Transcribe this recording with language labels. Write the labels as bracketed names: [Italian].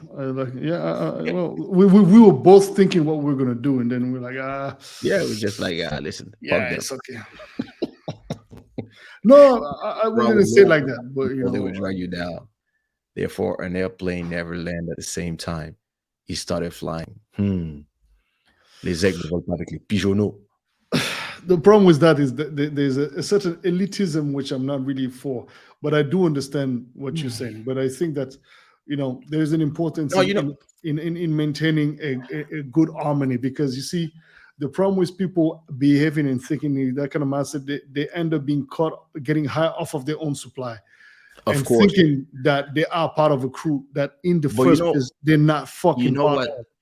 [English] Well, we were both thinking what we were going to do, and then we're like, yeah, we're just like, listen, yeah, it's okay. No, I wouldn't say like that, but they would drag you down. Therefore, an airplane never landed at the same time. He started flying. [French] Les aigles volent pas avec les pigeonneaux. [English] The problem with that is that there's a certain elitism which I'm not really for, but I do understand what you're saying. But I think that there's an importance in maintaining a good harmony, because you see, the problem with people behaving and thinking that kind of mindset, they end up being caught getting high off of their own supply, and thinking that they are part of a crew that in the first place they're not fucking part of.